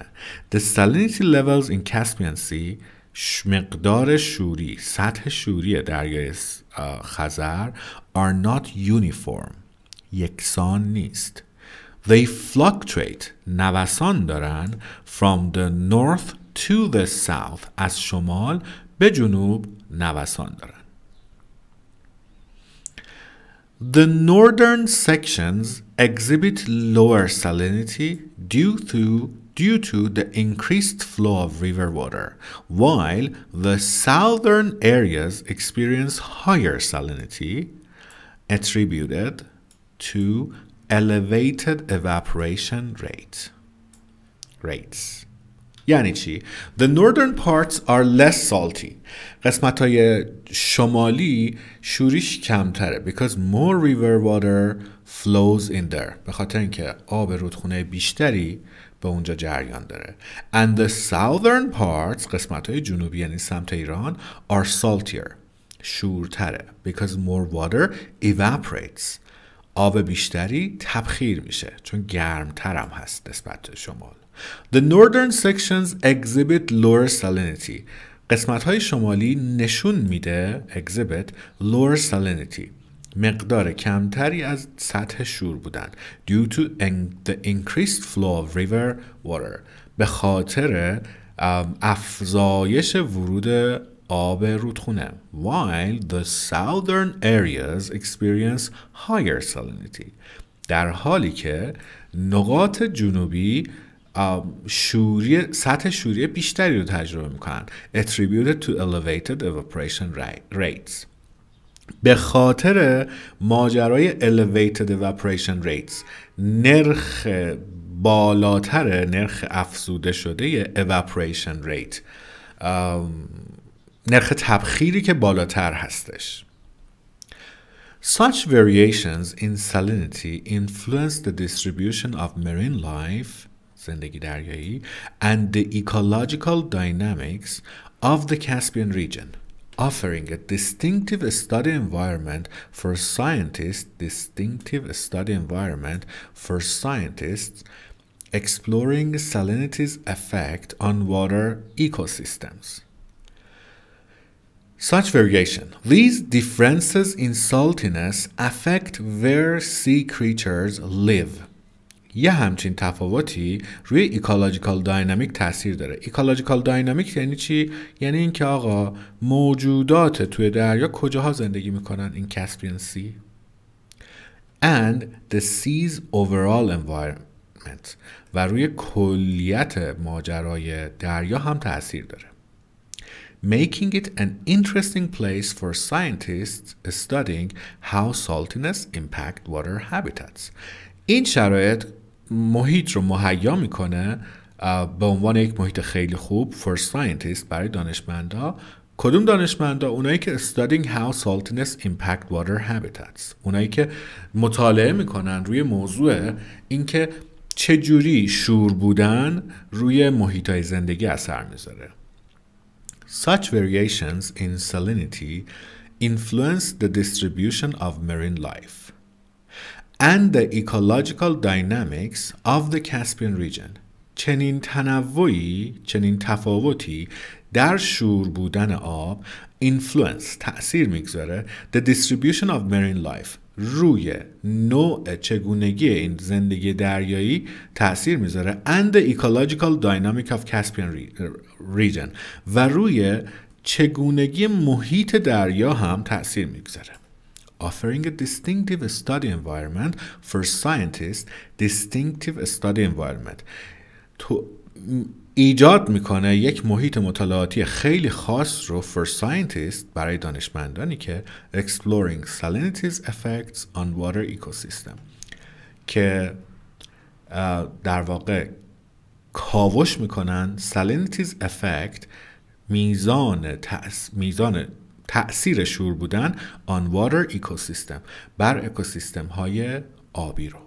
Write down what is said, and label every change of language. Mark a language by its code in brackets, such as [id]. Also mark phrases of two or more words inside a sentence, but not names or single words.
[en] The salinity levels in Caspian Sea [fa] مقدار شوری سطح شوری دریای خزر [en] are not uniform [fa] یکسان نیست. [en] They fluctuate [fa] نوسان دارن [en] from the north to the south [fa] از شمال به جنوب نوسان دارن. [en] The northern sections exhibit lower salinity due to the increased flow of river water, while the southern areas experience higher salinity attributed to elevated evaporation rates. [fa] یعنی چی؟ [en] The northern parts are less salty. [fa] قسمت‌های شمالی شوریش کمتره [en] because more river water flows in there. [fa] به خاطر اینکه آب رودخانه بیشتری به اونجا جریان داره. [en] And the southern parts [fa] قسمت‌های جنوبی یعنی سمت ایران [en] are saltier. شورتره because more water evaporates. [fa] آب بیشتری تبخیر میشه چون گرمتر هم هست نسبت به شمال. [en] The northern sections exhibit lower salinity. [fa] قسمت‌های شمالی نشون میده [en] exhibit lower salinity. [fa] مقدار کمتری از سطح شور بودن [en] due to the increased flow of river water. [fa] به خاطر افزایش ورود آب رودخونه. [en] While the southern areas experience higher salinity. [fa] در حالی که نقاط جنوبی سطح شوری بیشتری رو تجربه میکنن [en] attributed to elevated evaporation rates [fa] به خاطر ماجرای [en] elevated evaporation rates [fa] نرخ بالاتر نرخ افزوده شده [en] evaporation rate [fa] نرخ تبخیری که بالاتر هستش. [en] Such variations in salinity influence the distribution of marine life [fa] زندگی دریایی [en] and the ecological dynamics of the Caspian region, offering a distinctive study environment for scientists exploring salinity's effect on water ecosystems. Such variation. These differences in saltiness affect where sea creatures live. [fa] یه همچین تفاوتی روی [en] ecological dynamic [fa] تاثیر داره. [en] ecological dynamic [fa] یعنی چی؟ یعنی اینکه آقا موجودات توی دریا کجاها زندگی میکنن این کاسپین سی [en] and the sea's overall environment [fa] و روی کلیت ماجرای دریا هم تاثیر داره. [en] Making it an interesting place for scientists studying how saltiness impact water habitats. [fa] این شرایط محیط رو مهیا میکنه به عنوان یک محیط خیلی خوب [en] for scientists [fa] برای دانشمندا. کدوم دانشمندا؟ اونایی که [en] studying how saltiness impact water habitats، [fa] اونایی که مطالعه میکنن روی موضوع اینکه چجوری شور بودن روی محیطای زندگی اثر میذاره. [en] Such variations in salinity influence the distribution of marine life and the ecological dynamics of the Caspian region. [fa] چنین تفاوتی در شور بودن آب تأثیر میگذاره [en] the distribution of marine life [fa] روی نوع چگونگی این زندگی دریایی تأثیر میذاره [en] and the ecological dynamic of Caspian region [fa] و روی چگونگی محیط دریا هم تأثیر میگذاره. [en] Offering a distinctive study environment for scientists. Distinctive study environment [fa] ایجاد میکنه یک محیط مطالعاتی خیلی خاص رو [en] for scientists [fa] برای دانشمندانی که [en] exploring salinity's effects on water ecosystem [fa] که در واقع کاوش میکنن [en] salinity's effect [fa] میزان تأثیر شور بودن [en] on water ecosystem [fa] بر اکوسیستم های آبی رو.